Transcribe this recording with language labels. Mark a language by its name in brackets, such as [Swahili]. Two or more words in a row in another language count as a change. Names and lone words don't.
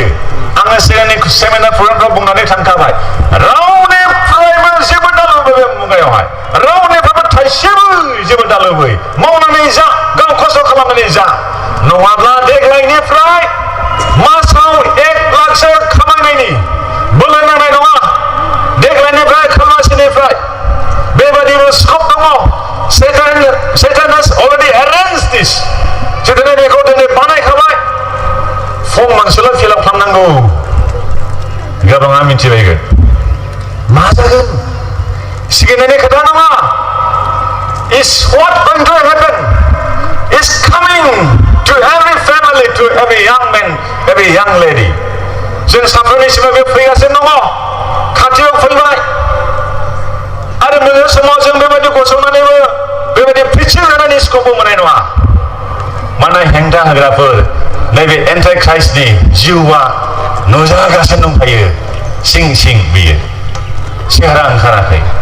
[Bodo] आङो सिगांनि [English] seminar program [Bodo] बुंनानै थांखाबाय रावनिफ्रायबो जेबो दालोबै बे मुगायावहाय रावनिफ्रायबो थाइसेबो जेबो दालोबै मावनानै जा गाव खस्थ' खालामनानै जा नङाब्ला देग्लायनिफ्राय मासाव 1 लाखसो खामायनायनि बोलो नांनाय नङा। देग्लायनिफ्राय खामासिनिफ्राय बेबादिबो स्कप दङ। [English] Satan has already arranged this. [Bodo] सैताना बेखौ दिनै बानायखाबाय। फर्म मोनसेल' फिलआप खालामनांगौ। गोबाङा मिथिबायगोन मा जागोन सिगिनायनि खोथा नङा। [English] Is what going to happen is coming to every family, to every young man, every young lady. [Bodo] जों साफ्रोमनिसिमबो बे फैगासिनो दङ खाथियाव फैबाय आरो मोनसे समाव जों बेबायदि गसंनानैबो बेबायदि प्रिचिं होनायनि स्कपबो मोननाय नङा। मानोना हेंथा होग्राफोर नैबे एन्टाइ ख्राइस्टनि जिउआ नुजागासिनो दंखायो सिं सिं बियो सेहेरा ओंखाराखै।